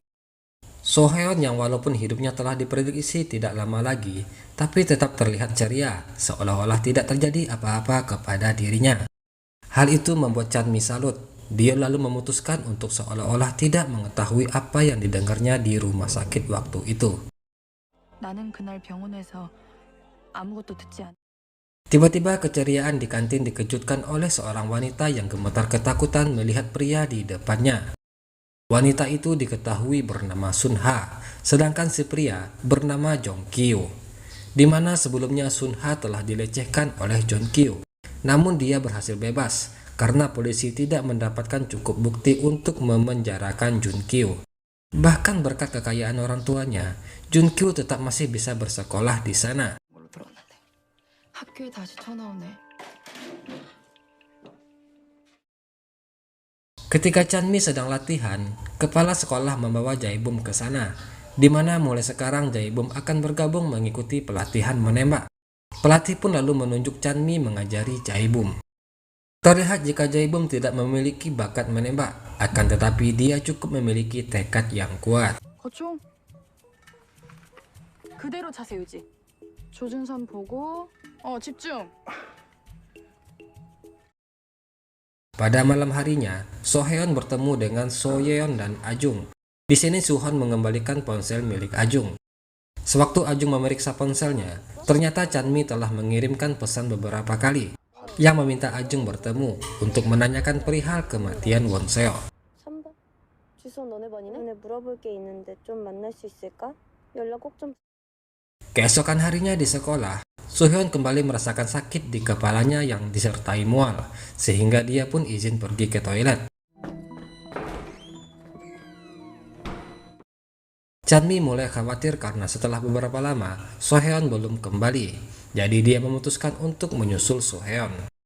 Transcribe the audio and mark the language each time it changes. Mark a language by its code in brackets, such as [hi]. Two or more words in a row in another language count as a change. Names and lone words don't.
[id] Suheon yang walaupun hidupnya telah diprediksi tidak lama lagi, tapi tetap terlihat ceria, seolah-olah tidak terjadi apa-apa kepada dirinya. Hal itu membuat Chanmi salut. Dia lalu memutuskan untuk seolah-olah tidak mengetahui apa yang didengarnya di rumah sakit waktu itu. [ko] 나는 그날 병원에서 아무것도 듣지 않. [id] Tiba-tiba keceriaan di kantin dikejutkan oleh seorang wanita yang gemetar ketakutan melihat pria di depannya. Wanita itu diketahui bernama Sun Ha, sedangkan si pria bernama Jong Kyo, di mana sebelumnya Sun Ha telah dilecehkan oleh Jong Kyo. Namun dia berhasil bebas karena polisi tidak mendapatkan cukup bukti untuk memenjarakan Jun Kyo. Bahkan berkat kekayaan orang tuanya, Jun Kyo tetap masih bisa bersekolah di sana. [ko] 걸로 들었는데 학교에 다시 전화 오네. [id] Ketika Chanmi sedang latihan, kepala sekolah membawa Jae-bum ke sana, di mana mulai sekarang Jae-bum akan bergabung mengikuti pelatihan menembak. Pelatih pun lalu menunjuk Chanmi mengajari Jae-bum. Terlihat jika Jae-bum tidak memiliki bakat menembak, akan tetapi dia cukup memiliki tekad yang kuat. [ko] 거총 그대로 자세 유지. 조준선 보고 집중. [id] Pada malam harinya, Soheon bertemu dengan Soyeon dan Ajung. Di sini Suhon mengembalikan ponsel milik Ajung. Sewaktu Ajung memeriksa ponselnya, ternyata Chanmi telah mengirimkan pesan beberapa kali yang meminta Ajung bertemu untuk menanyakan perihal kematian Wonseo. [ko] 3번? 주소 너네 번이네? 오늘 물어볼 게 있는데 좀 만날 수 있을까? 연락 꼭 좀... [id] Keesokan harinya di sekolah, Suhyun kembali merasakan sakit di kepalanya yang disertai mual, sehingga dia pun izin pergi ke toilet. Chanmi mulai khawatir karena setelah beberapa lama, Soheon belum kembali, jadi dia memutuskan untuk menyusul Soheon.